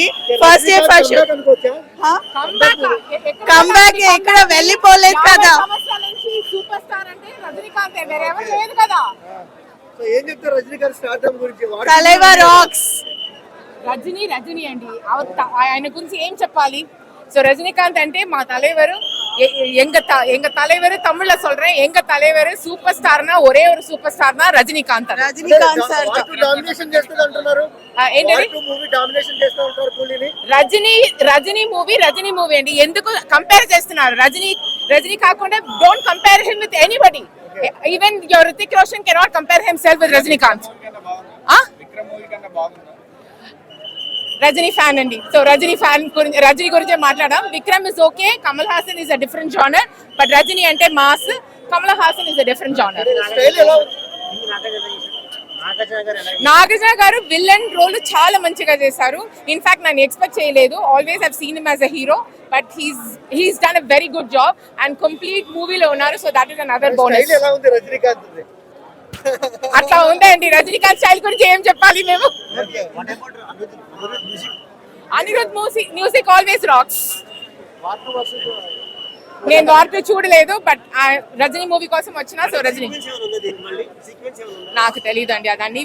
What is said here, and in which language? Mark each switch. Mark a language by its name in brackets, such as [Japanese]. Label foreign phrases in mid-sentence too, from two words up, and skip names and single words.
[English] first comeback [Telugu] ఎక్కడ వెళ్ళిపోలేదు కదా. తలైవా రాక్స్. రజనీ అండి, ఆయన గురించి ఏం చెప్పాలి. సో రజనీకాంత్ అంటే మా [Tamil] தலைவர், எங்க தலைவர் தமிழ்ல சொல்றேன், எங்க தலைவர் [English] super star [Tamil] ஒரே ஒரு [English] super star [Tamil] ரஜினிகாந்த் [Telugu] సార్. రజనీ మూవీ అండి. ఎందుకు కంపేర్ చేస్తున్నారు? రజనీ కాకుండా [English] don't compare him with anybody. Even your Hrithik Roshan cannot compare himself with Rajinikanth. [Telugu] రజనీ ఫ్యాన్ అండి. సో రజనీ గురించి మాట్లాడాం. [English] Vikram is ok, Kamal Haasan is a different genre, but Rajini ante mass, Kamal Haasan is a different genre. [Telugu] నాగార్జున గారు [English] villain role [Telugu] చాలా మంచిగా చేశారు. ఇన్ఫాక్ట్ నేను ఎక్స్పెక్ట్ చేయలేదు. [English] always have seen him as a hero, but he's done a very good job and complete movie-lo ఉన్నారు. so that is another bonus. [Telugu] అట్లా ఉందండి రజనీకాంత్ స్టైల్ గురించి ఏం చెప్పాలి మేము. [English] Anirudh music always rocks. [Telugu] నేను వార్త చూడలేదు బట్ రజనీ మూవీ కోసం వచ్చిన, సో రజనీ నాకు తెలియదు అండి అదాన్ని.